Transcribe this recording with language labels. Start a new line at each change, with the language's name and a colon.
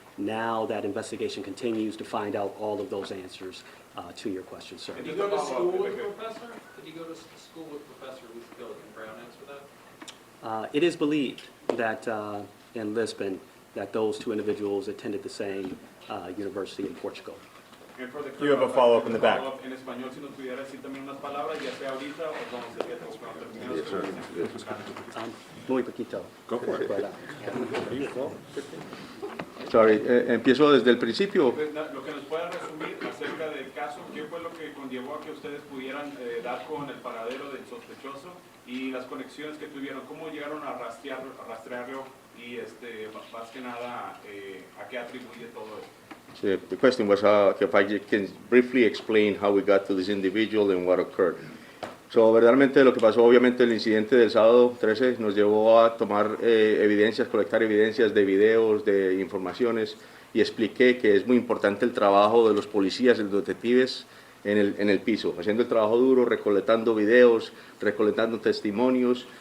English: Now that investigation continues to find out all of those answers to your question, sir. Did you go to school with Professor? Did you go to school with Professor Ruth Gilligan? Brown answer that? It is believed that in Lisbon, that those two individuals attended the same university in Portugal. And for the You have a follow-up in the back.
Spanish: En español, si nos pudiera decir también unas palabras, ya sea ahorita o cuando se quede terminado. Muy poquito.
English: Go for it. But,
Spanish: Sorry, empiezo desde el principio. Lo que nos pueda resumir acerca del caso, ¿qué fue lo que conllevó a que ustedes pudieran dar con el paradero del sospechoso y las conexiones que tuvieron? ¿Cómo llegaron a rastrearlo y más que nada a qué atribuye todo esto?
English: The question was if I can briefly explain how we got to this individual and what occurred.
Spanish: So, verdaderamente lo que pasó, obviamente el incidente del sábado 13 nos llevó a tomar evidencias, colectar evidencias de videos, de informaciones, y expliqué que es muy importante el trabajo de los policías y los detectives en el piso, haciendo el trabajo duro, recolectando videos, recolectando testimonios.